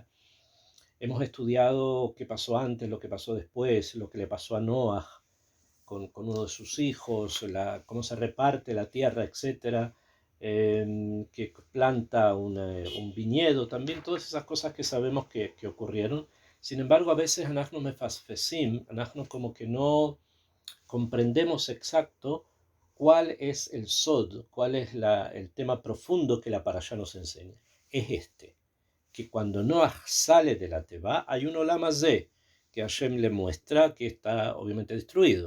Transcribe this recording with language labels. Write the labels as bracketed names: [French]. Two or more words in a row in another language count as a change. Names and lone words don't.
[Spanish] Hemos estudiado qué pasó antes, lo que pasó después, lo que le pasó a Noah con uno de sus hijos, cómo se reparte la tierra, etcétera, que planta un viñedo, también todas esas cosas que sabemos que ocurrieron. Sin embargo, a veces [Hebrew] אנחנו מפספסים, אנחנו [Spanish] como que no comprendemos exacto cuál es el sod, cuál es el tema profundo que la parashá nos enseña. Es este, que cuando Noah sale de la Teba, hay un [Hebrew] עולם הזה, [Spanish] que Hashem le muestra que está obviamente destruido.